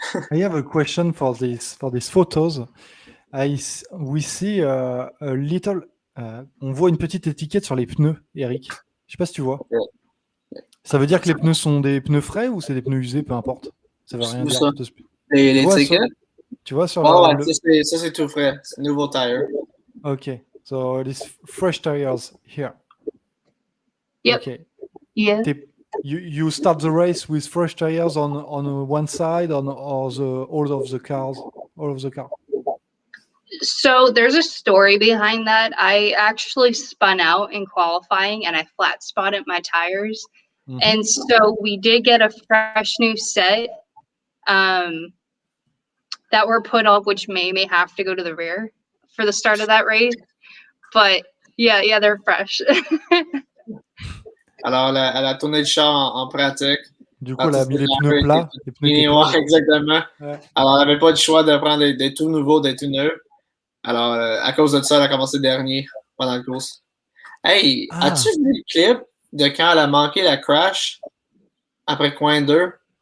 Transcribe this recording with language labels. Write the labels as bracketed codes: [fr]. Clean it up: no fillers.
[en] I have a question for these photos. We see a little. [fr] On voit une petite étiquette sur les pneus, Eric. Je sais pas si tu vois. Ça veut dire que les pneus sont des pneus frais ou c'est des pneus usés, peu importe. Ça veut rien dire. Les étiquettes? Tu vois sur ça c'est tout frais. C'est nouveau tire. [en] Okay, so it is fresh tires here. Yep. Okay. Yeah. You start the race with fresh tires on one side or all of the car. So there's a story behind that. I actually spun out in qualifying and I flat spotted my tires. Mm-hmm. And so we did get a fresh new set that were put up, which made me have to go to the rear for the start of that race. But yeah, they're fresh. [fr] Alors, elle a tourné le char en pratique. Du coup, elle a mis les pneus plats. Ouais, exactement. Ouais. Alors, elle n'avait pas le choix de prendre des tout nouveaux, des tout neufs. Alors, à cause de ça, elle a commencé dernier pendant la course. Hey, as-tu vu le clip de quand elle a manqué la crash après coin 2?